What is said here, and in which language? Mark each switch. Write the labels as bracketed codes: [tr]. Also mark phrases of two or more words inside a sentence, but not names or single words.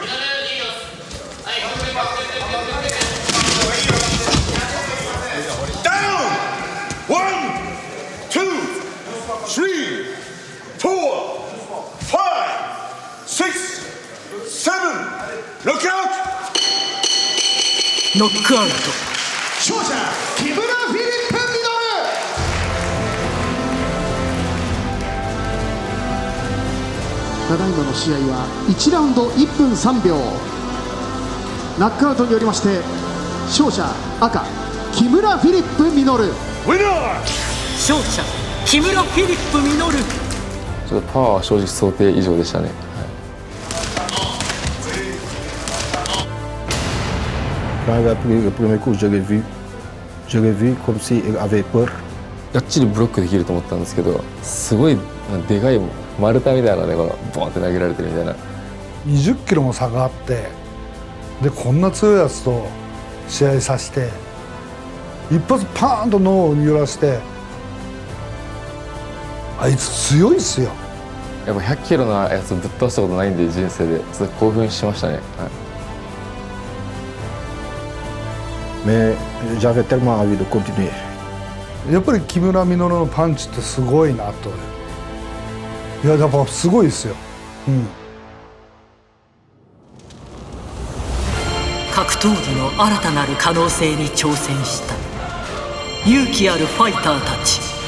[en] Down! 1, 2, 3, 4, 5, 6, 7. Look out! [ja] ノックアウト。勝者木村フィリップ・ミノル。ただいまの試合は1ラウンド1分3秒。ナックアウトによりまして勝者赤木村フィリップ・ミノル。勝者木村フィリップ・ミノル。ちょっとパワーは正直想定以上でしたね。 [fr] Le premier coup, je l'ai vu comme si il avait peur. [ja] がっちりブロックできると思ったんですけど、すごいでかい丸太みたいなね、このボンって投げられてるみたいな。 20キロも差があって、でこんな強いやつと試合させて、一発パーンと脳を揺らして、あいつ強いっすよ。やっぱ100キロのやつぶっ倒したことないんで、人生でちょっと興奮しましたね。はい、 [fr] Mais j'avais tellement envie de continuer. [ja] やっぱり木村稔のパンチってすごいなと。いややっぱすごいですよ。格闘技の新たなる可能性に挑戦した勇気あるファイターたち。